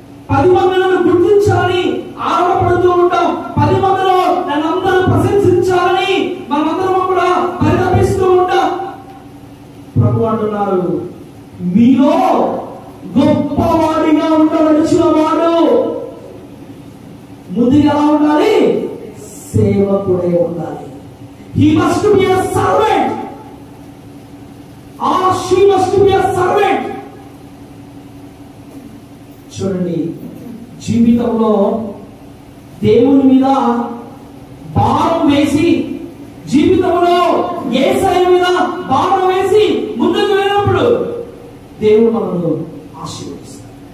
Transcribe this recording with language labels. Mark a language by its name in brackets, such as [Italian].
[Telugu] 10 మందిని గుర్తించాలని ఆరాటపడుతూ ఉంటాం. 10 మందిలో నన్నందరూ ప్రశంసించాలని మనమందరం కూడా పరితపిస్తూ ఉంటాం. ప్రభు అంటున్నారు, మీలో గొప్పవాడిగా ఉండవలసిన వాడు ముందుగా ఎలా ఉండాలి? సేవకుడే ఉండాలి. [English] He must be a servant or she must be a servant. [Telugu] చూడండి, జీవితంలో దేవుని మీద భారం వేసి, జీవితంలో యేసయ్య మీద భారం వేసి ముందుకు వెళ్ళినప్పుడు దేవుడు మనల్ని ఆశీర్వదిస్తాడు.